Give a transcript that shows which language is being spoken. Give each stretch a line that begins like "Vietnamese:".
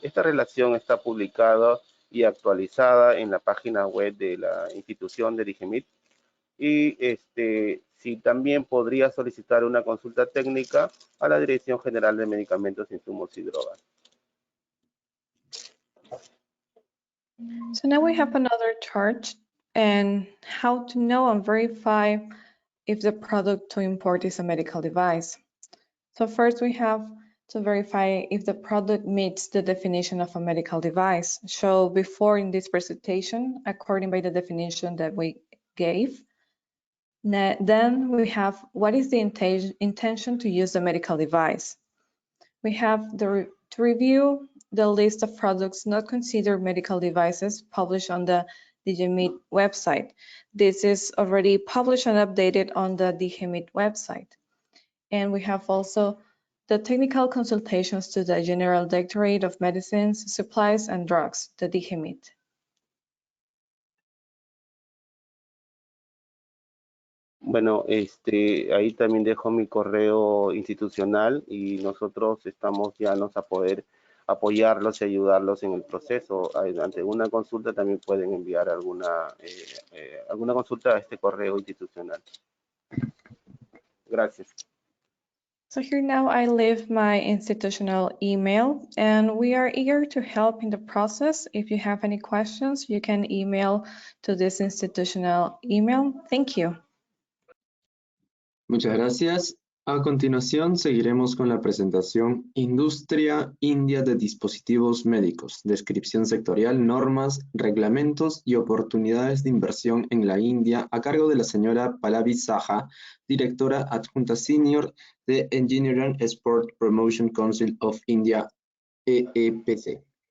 Spanish: Esta relación está publicada y actualizada en la página web de la institución de DIGEMIT. Y si también podría solicitar una consulta técnica a la Dirección General de Medicamentos, Insumos y Drogas.
English: So now we have another chart and how to know and verify if the product to import is a medical device. So first we have to verify if the product meets the definition of a medical device. So before in this presentation, according by the definition that we gave, then we have what is the intention to use the medical device. We have to review the list of products not considered medical devices published on the DIGEMIT website. This is already published and updated on the DIGEMIT website. And we have also the technical consultations to the General Directorate of Medicines, Supplies and Drugs, the DIGEMIT.
Spanish: Bueno, ahí también dejo mi correo institucional y nosotros estamos llanos a poder apoyarlos y ayudarlos en el proceso. Ante una consulta también pueden enviar alguna consulta a este correo institucional. Gracias.
English: So here now I leave my institutional email and we are eager to help in the process. If you have any questions, you can email to this institutional email. Thank you.
Spanish: Muchas gracias. A continuación, seguiremos con la presentación Industria India de Dispositivos Médicos, descripción sectorial, normas, reglamentos y oportunidades de inversión en la India, a cargo de la señora Pallavi Saha, directora adjunta senior de Engineering Export Promotion Council of India, EEPC.